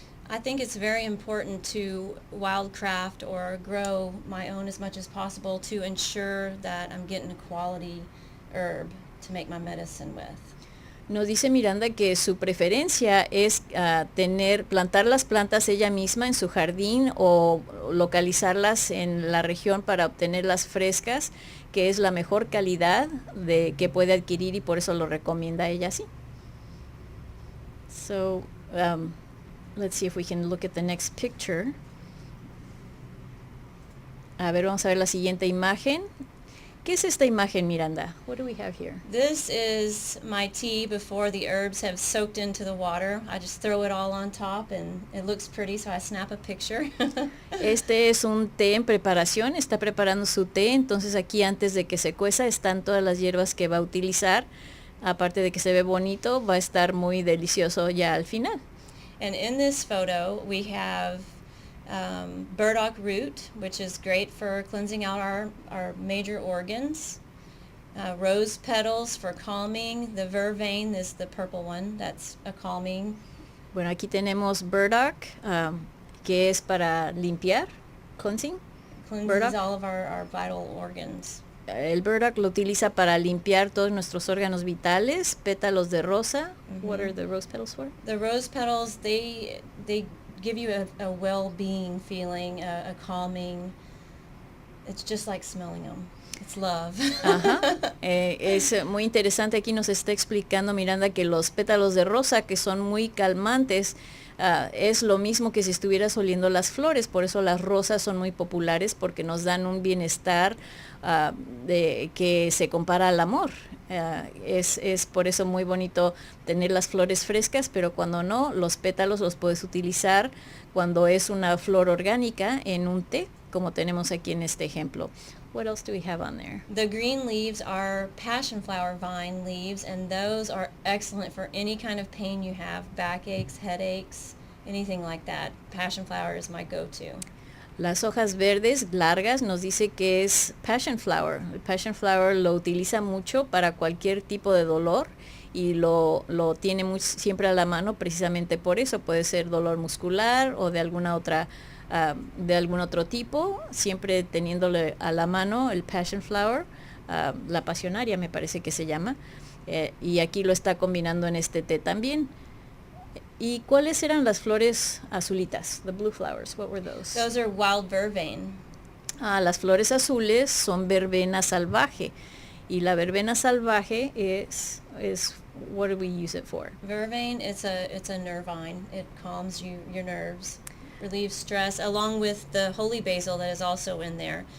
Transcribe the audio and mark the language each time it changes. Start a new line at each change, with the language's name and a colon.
English: I think it's very important to wildcraft or grow my own as much as possible to ensure that I'm getting a quality herb to make my medicine with.
Spanish: Nos dice Miranda que su preferencia es plantar las plantas ella misma en su jardín o localizarlas en la región para obtenerlas frescas, que es la mejor calidad que puede adquirir y por eso lo recomienda ella así.
English: So, let's see if we can look at the next picture.
Spanish: A ver, vamos a ver la siguiente imagen. ¿Qué es esta imagen, Miranda?
English: What do we have here? This is my tea before the herbs have soaked into the water. I just throw it all on top and it looks pretty, so I snap a picture.
Spanish: Este es un té en preparación, está preparando su té, entonces aquí antes de que se cueza están todas las hierbas que va a utilizar. Aparte de que se ve bonito, va a estar muy delicioso ya al final.
English: And in this photo, we have burdock root, which is great for cleansing out our major organs. Rose petals for calming. The vervain is the purple one. That's a calming.
Spanish: Bueno, aquí tenemos burdock, que es para limpiar, cleansing.
English: Cleanses Burdock. all of our vital organs.
Spanish: El burdock lo utiliza para limpiar todos nuestros órganos vitales. Pétalos de rosa.
English: What are the rose petals for? The rose petals, they give you a well-being feeling, a calming. It's just like smelling them. It's love. Ajá.
Spanish: Es muy interesante, aquí nos está explicando Miranda que los pétalos de rosa, que son muy calmantes, es lo mismo que si estuvieras oliendo las flores, por eso las rosas son muy populares porque nos dan un bienestar que se compara al amor. Es por eso muy bonito tener las flores frescas, pero cuando no, los pétalos los puedes utilizar cuando es una flor orgánica en un té, como tenemos aquí en este ejemplo.
English: What else do we have on there? The green leaves are passion flower vine leaves, and those are excellent for any kind of pain you have, backaches, headaches, anything like that. Passion flower is my go-to.
Spanish: Las hojas verdes largas nos dice que es passion flower. El passion flower lo utiliza mucho para cualquier tipo de dolor y lo tiene siempre a la mano precisamente por eso. Puede ser dolor muscular o de alguna otra de algún otro tipo, siempre teniéndole a la mano el passion flower, la pasionaria me parece que se llama, y aquí lo está combinando en este té también. ¿Y cuáles eran las flores azulitas?
English: The blue flowers, what were those? Those are wild vervain.
Spanish: Las flores azules son verbena salvaje, y la verbena salvaje es
English: what do we use it for? Vervain, it's a nervine. It calms your nerves, relieves stress, along with the holy basil that is also in there.